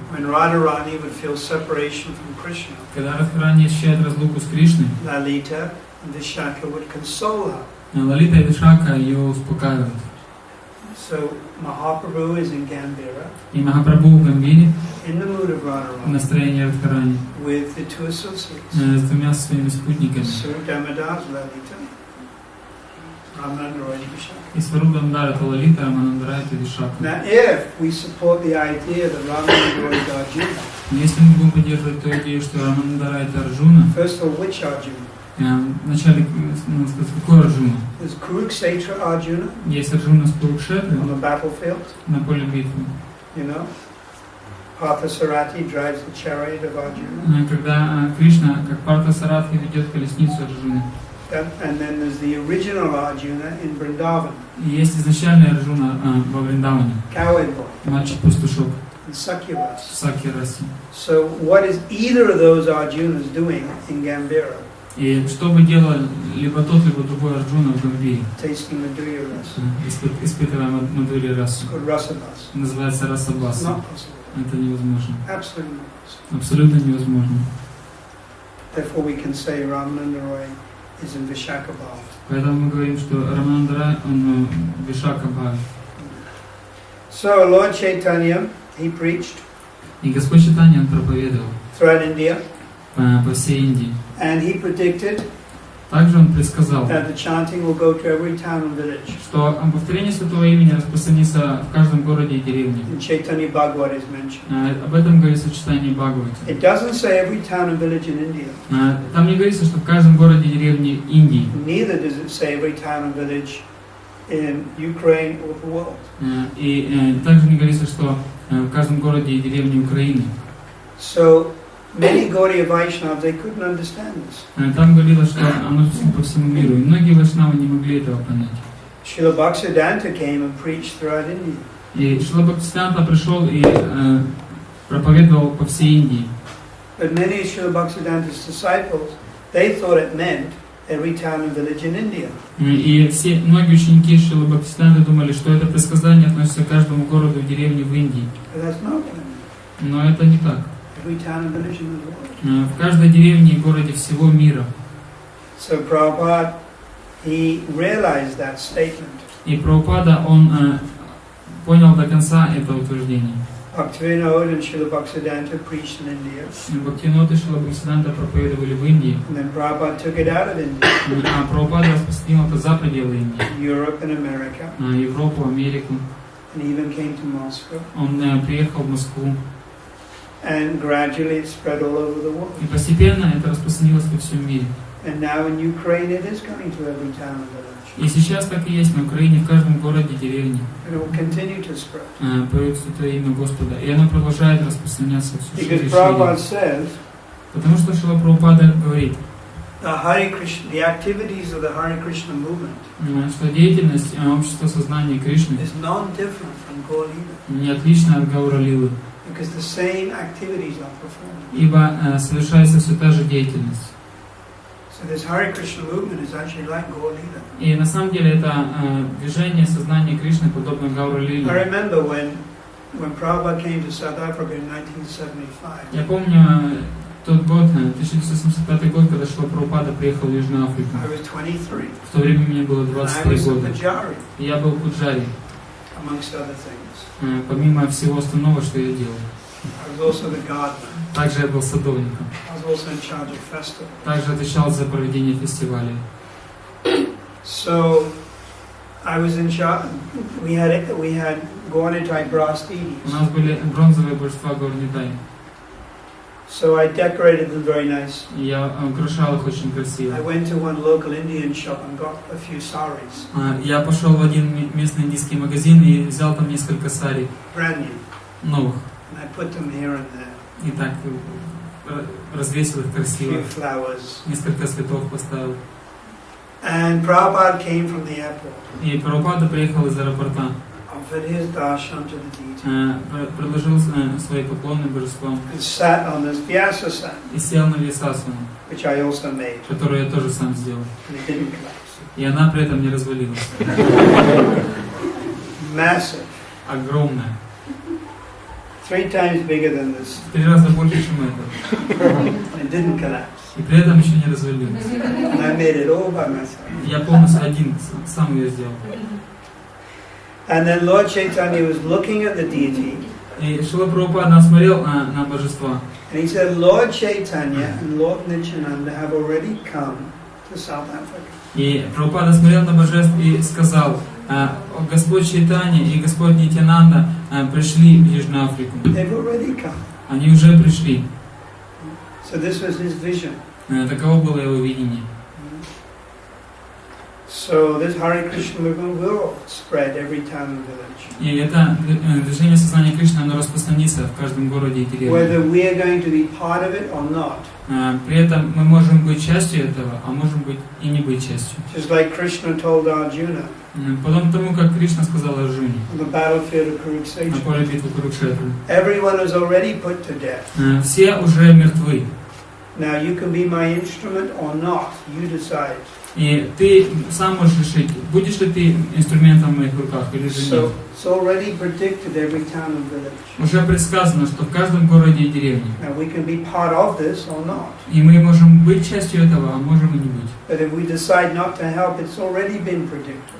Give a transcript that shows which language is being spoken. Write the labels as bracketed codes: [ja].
[en] When Radharani would feel separation from Krishna, [ru] Когда Радхарани ощущает разлуку с Кришной, [en] Lalita and Vishaka would console her. [ru] Лалита и Вишака ее успокаивают. [en] So Mahaprabhu is in Gambhira, [ru] И Махапрабху в Гамбире [en] in the mood of [ru] в [en] Radharani, [ru] настроении Радхарани [en] with the two associates. [ru] с двумя своими спутниками. [en] Swarup Damodar is Lalita, Ramananda Roy is Vishaka. [ru] И Сваруб Дамодар это Лалита, Раманандара это Вишака. [en] Now, if we support the idea that Ramananda Roy is Arjuna, [ru] Если мы будем поддерживать ту идею, что Раманандара это Арджуна, [en] first of all, which Arjuna? [ru] вначале, надо сказать, какой Арджуна? [en] There's Kurukshetra Arjuna [ru] Есть Арджуна с Курукшетры [en] on the battlefield, [ru] на поле битвы. [en] you know. Partha Sarathki drives the chariot of Arjuna. [ru] Когда Кришна, как Партха Саратхи, ведет колесницу Арджуны. [en] And then there's the original Arjuna in Vrindavan, [ru] И есть изначальный Арджуна во Вриндаване, [en] cowherd boy, [ru] мальчик-пастушок [en] in Sakyavas. [ru] в Сакья-Расе. [en] So what is either of those Arjunas doing in Gambhira? [ru] И что бы делал либо тот, либо другой Арджуна в Гамбире, [en] Tasting Madhurya rasa. [ru] испытывая Мадхурья расу. [en] It's called rasabhas. [ru] Называется [en] It's [ru] расабаса. [en] not possible. [ru] Это невозможно. [en] Absolutely not possible. [ru] Абсолютно невозможно. [en] Therefore we can say Ramananda Roy is in Vishakhabhav. [ru] Поэтому мы говорим, что Раманандара, он Вишака Бхави. [en] So Lord Chaitanya, he preached [ru] И Господь Чайтаньи, он проповедовал [en] throughout India, [ru] по всей Индии. [en] and he predicted [ru] Также он предсказал, [en] that the chanting will go to every town and village. [ru] что повторение Святого Имени распространится в каждом городе и деревне. [en] In Chaitanya Bhagavad is mentioned. [ru] Об этом говорится в Чайтаньи Бхагавате. [en] It doesn't say every town and village in India. [ru] Там не говорится, что в каждом городе и деревне Индии. [en] Neither does it say every town and village in Ukraine or the world. [ru] И также не говорится, что в каждом городе и деревне Украины. [en] So many Gaudiya Vaishnavas, they couldn't understand this. [ru] Там говорилось, что оно по всему миру. И многие вайшнавы не могли этого понять. [en] Srila Bhaktisiddhanta came and preached throughout India. [ru] И Шрила Бхактисиданта пришел и проповедовал по всей Индии. [en] But many of Srila Bhaktisiddhanta's disciples, they thought it meant every town and village in India. [ru] И многие ученики Шрилы Бхактисиданты думали, что это предсказание относится к каждому городу и деревне в Индии. [en] But that's not what it meant. [ru] Но это не так. [en] Every town and village in the world. [ru] В каждой деревне и городе всего мира. [en] So Prabhupada, he realized that statement. [ru] И Прабхупада, он понял до конца это утверждение. [en] Bhaktivinoda and Srila Bhaktisiddhanta preached in India. [ru] Бхактивинод и Шрила Бхактисиданта проповедовали в Индии. [en] And then Prabhupada took it out of India. [ru] А Прабхупада распространил это за пределы Индии. [en] Europe and America. [ru] Европу, Америку. [en] And even came to Moscow. [ru] Он приехал в Москву. [en] And gradually it spread all over the world. [ru] И постепенно это распространилось во всем мире. [en] And now in Ukraine it is going to every town and village. [ru] И сейчас так и есть на Украине, в каждом городе и деревне. [en] And it will continue to spread. [ru] Поют Святое Имя Господа. И оно продолжает распространяться все шире и [en] Because Prabhupada [ru] шире. [en] says, [ru] Потому что Шрила Прабхупада говорит, [en] the activities of the Hare Krishna movement [ru] что деятельность Общества Сознания Кришны [en] is non-different from Gaur Lila. [ru] не отлична от Гаура Лилы, [en] Because the same activities are performed. [ru] ибо совершается все та же деятельность. [en] So this Hare Krishna movement is actually like Gaur Lila. [ru] И на самом деле это движение Сознания Кришны подобно Гаура [en] I [ru] Лиле. [en] remember when Prabhupada came to South Africa in 1975. [ru] Я помню тот год, 1975 год, когда Шрила Прабхупада приехал в Южную Африку. [en] I was 23. [ru] В то время мне было [en] And I [ru] 23 [en] was a [ru] года. [en] Pujari, [ru] И я был пуджари, [en] amongst other things. [ru] помимо всего остального, что я делал. [en] I was also the gardener. [ru] Также я был садовником. [en] I was also in charge of festivals. [ru] Также отвечал за проведение фестивалей. [en] So I was in charge. We had Gaurnitai brass deities. [ru] У нас были бронзовые божества Горнитай. [en] So I decorated them very nice. [ru] Я украшал их очень красиво. [en] I went to one local Indian shop and got a few saris. [ru] Я пошел в один местный индийский магазин и взял там несколько сари [en] Brand new. [ru] новых. [en] And I put them here and there. [ru] И так развесил их [en] A [ru] красиво. [en] few flowers. [ru] Несколько цветов поставил. [en] And Prabhupada came from the airport. [ru] И Прабхупада приехал из аэропорта. [en] Offered his darshan to the deity. [ru] Предложил свои поклоны божествам. [en] And sat on this vyasasana, [ru] И сел на вьясасану, [en] which I also made. [ru] которую я тоже сам сделал. [en] And it didn't collapse. [ru] И она при этом не развалилась. [en] Massive. [ru] Огромная. [en] 3 times bigger than this. [ru] В 3 раза больше, чем это. [en] And it didn't collapse. [ru] И при этом еще не развалилась. [en] And I made it all by myself. [ru] Я полностью один сам ее сделал. [en] And then Lord Chaitanya was looking at the deity. [ru] И Шрила Прабхупада смотрел на божества. [en] And he said, Lord Chaitanya and Lord Nityananda have already come to South Africa. [ru] И Прабхупада смотрел на божеств и сказал: Господь Чайтаньи и Господь Нитьянанда пришли в Южную Африку. [en] They've already come. [ru] Они уже пришли. [en] So this was his vision. [ru] Таково было его видение. [en] So this Hare Krishna movement will spread every town and village. [ru] И это движение сознания Кришны, оно распространится в каждом городе и деревне. [en] Whether we are going to be part of it or not. [ru] При этом мы можем быть частью этого, а можем быть и не быть частью. [en] Just like Krishna told Arjuna. [ru] Подобно тому, как Кришна сказал Арджуне [en] On the battlefield of [ru] на [en] Kurukshetra. [ru] поле битвы Курукшетры. [en] Everyone is already put to death. [ru] Все уже мертвы. [en] Now you can be my instrument or not. You decide. [ru] И ты сам можешь решить, будешь ли ты инструментом в моих руках или же нет. [en] So it's already predicted every town and village. [ru] Уже предсказано, что в каждом городе и деревне. [en] Now we can be part of this or not. [ru] И мы можем быть частью этого, а можем и не быть. [en] But if we decide not to help, it's already been predicted.